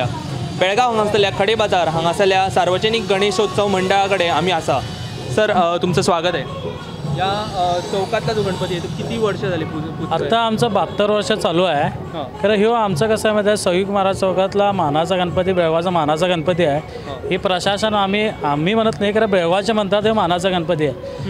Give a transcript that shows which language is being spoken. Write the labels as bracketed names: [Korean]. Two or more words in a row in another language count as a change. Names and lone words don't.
[Konkani] बेळगांव हांगासरल्या खडे बाजार हांगासरल्या सार्वजनिक गणेशोत्सव मंडळा कडेन आमी आसा। [Marathi] सर, तुमचं स्वागत आहे। या चौकातला जो गणपती आहे तो किती वर्ष झाली? आता आमचं 72 वर्ष चालू आहे। खरं ह्यो आमचं कसं आहे माहिती आहे, संयुक्त महाराज चौकातला मानाचा गणपती, बेळगावचा मानाचा गणपती आहे। ही प्रशासन आम्ही म्हणत नाही, खरं बेळगावचे म्हणतात हे मानाचा गणपती आहे।